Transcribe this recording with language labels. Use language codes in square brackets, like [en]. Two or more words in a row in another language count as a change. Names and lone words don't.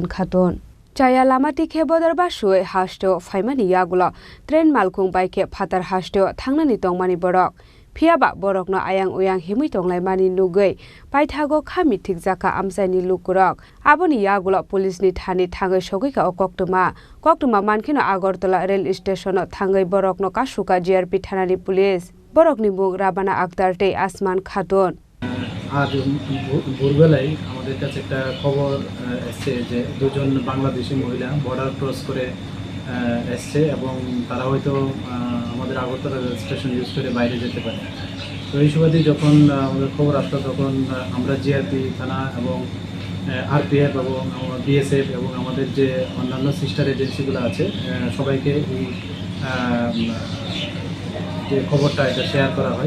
[trp] Khatun Chaya lamati khe bodar basui hasteo faimani yagula train malkung baike phatar hasteo thangnani tongmani borok phiaba borokno ayang uyang himui tonglaimani nugui paithago khami thikjaka amsaini lukurok aboni yagula police ni thani thangai sogika Koktwma mankhino Agartala [en] rail station [trp] thangai borokno kasuka GRP ThananiPolice borokni mung Rabbana Akhtar tei Asman Khatun [bn] আজ ভোরবেলায় আমাদের কাছে একটা খবর এসেছে যে দুজন বাংলাদেশি মহিলা বর্ডার ক্রস করে এসছে এবং তারা হয়তো আমাদের আগরতলা [en] rail station use [bn] করে বাইরে যেতে পারে। তো এই সুবাদে যখন আমাদের খবর আসলো তখন আমরা জিআরপি থানা এবং আরপিএফ এবং বিএসএফ এবং আমাদের যে অন্যান্য সিস্টার এজেন্সিগুলো আছে সবাইকে এই যে খবরটা এটা শেয়ার করা হয়।